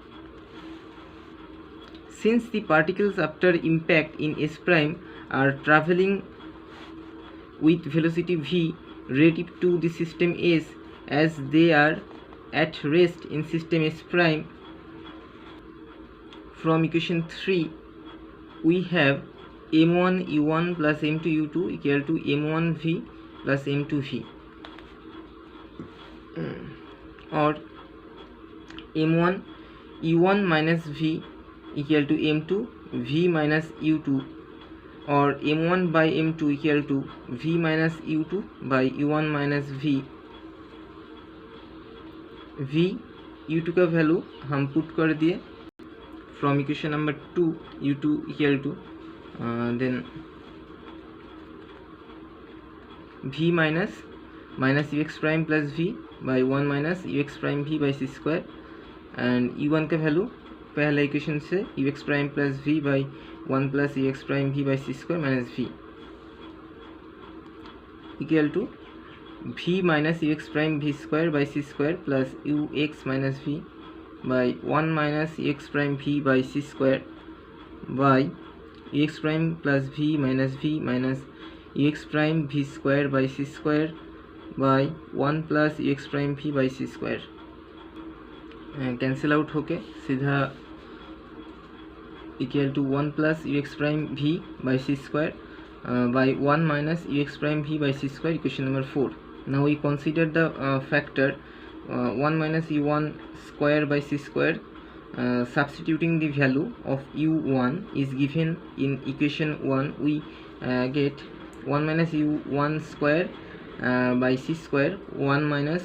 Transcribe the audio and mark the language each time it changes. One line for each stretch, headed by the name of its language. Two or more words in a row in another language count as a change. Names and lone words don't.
English: Since the particles after impact in S prime are traveling with velocity v relative to the system S, as they are at rest in system S prime, from equation 3 we have m1 u1 plus m2 u2 equal to m1 v plus m2 v, or m1 u1 minus v equal to m2 v minus u2, or m1 by m2 equal to v minus u2 by u1 minus v. v u2
Hindi: का वैल्यू हम पुट कर दिए
English: from equation number 2, u2 equal to then v minus ux prime plus v by 1 minus ux prime v by c square, and u1
Hindi: का वैल्यू पहला इक्वेशन से
English: ux prime plus v by 1 plus ux prime v by c square minus v equal to v minus ux prime v square by c square plus ux minus v by 1 minus ux prime v by c square by ux prime plus v minus ux prime v square by c square by 1 plus ux prime v by c square. cancel out
Hindi: होके सीधा
English: equal to 1 plus ux prime v by c square by 1 minus ux prime v by c square, equation number 4. Now we consider the factor 1 minus u1 square by c square. Substituting the value of u1 is given in equation 1, we get 1 minus u1 square by c square, 1 minus